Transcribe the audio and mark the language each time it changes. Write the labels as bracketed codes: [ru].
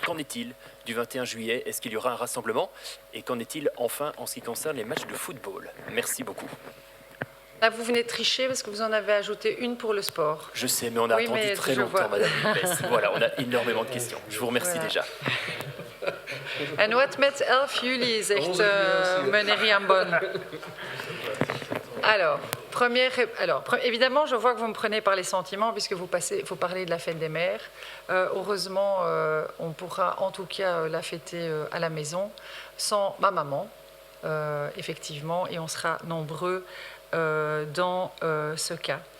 [fr] Qu'en est-il du 21 juillet? Est-ce qu'il y aura un rassemblement? Et qu'en est-il enfin en ce qui concerne les matchs de football? Merci beaucoup. Là, vous venez de tricher parce que vous en avez ajouté une pour le sport. Je sais, mais on a attendu très longtemps, Madame Lupes. Voilà, on a énormément de questions. Je vous remercie déjà. [nl] En wat met 11 juli, zegt meneer Jambon. [fr] Alors, évidemment, je vois que vous me prenez par les sentiments puisque vous parlez de la fête des mères. Heureusement, on pourra en tout cas la fêter à la maison sans ma maman, effectivement, et on sera nombreux dans ce cas.